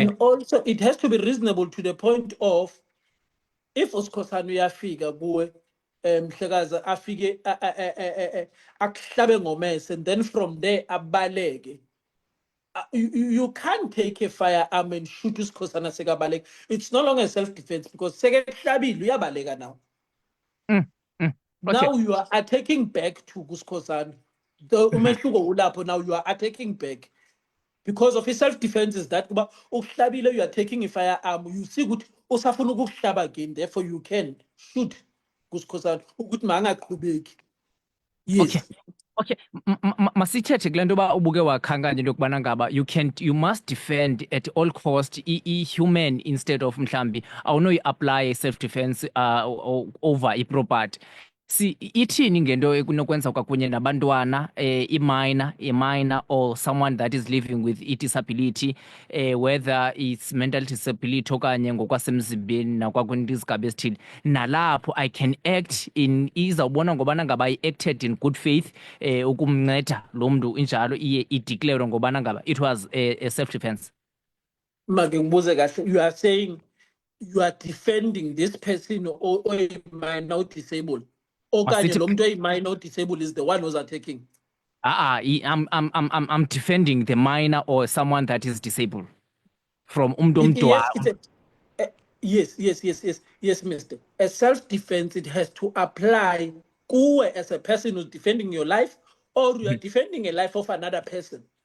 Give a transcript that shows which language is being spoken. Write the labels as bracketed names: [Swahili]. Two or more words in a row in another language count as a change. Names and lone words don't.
[English] And also it has to be reasonable to the point of if [Xhosa] usikhosana uyafika kuwe mhlekaza afike akuhlabe ngomese [English] and then from there abaleke. You can't take a firearm and shoot [Xhosa] usikhosana sekabaleka. [English] It's no longer self-defense because [Xhosa] sekekuhlabile uyabaleka [English] now. Okay. Now you are attacking back to usikhosana. [Xhosa] The umehluko ulapho, [English] now you are attacking back. Because of his self-defense is that ukuhlabile, you are taking a firearm, you see [Xhosa] ukuthi usafuna ukuhlaba [English] again, therefore you can shoot [Xhosa] kusikhosana ukuthi mangaqhubeki. [English] Yes. [Xhosa] Okay. Masithethe kule nto uba ubuke wakhankanya into yokubana ngaba [English] you must defend at all cost i-human instead of [Xhosa] mhlambi awunoyi-apply [English] self-defense over i-property. [Xhosa] Ithini ngento ekunokwenza kwakunye nabantwana [English] i-minor or someone that is living with i-disability, whether it's mental disability [Xhosa] okanye ngokwasemzimbeni nakwakwinto izigaba ezithile, nalapho [English] I can act in [Xhosa] izawubona ngobana ngaba [English] I-acted in good faith [Xhosa] ukumnceda lo mntu injalo iye ideclare ngobana ngaba [English] it was a self-defense. [Zulu] Make ngibuze kahle, [English] you are saying you are defending this person or a minor disabled, [Xhosa] okanye lo muntu [English] oyi-minor disabled is the one who's attacking? I'm defending the minor or someone that is disabled from Yes, yes, mister. A self-defense, it has to apply kuwe as a person who's defending your life, or you are defending a life of another person.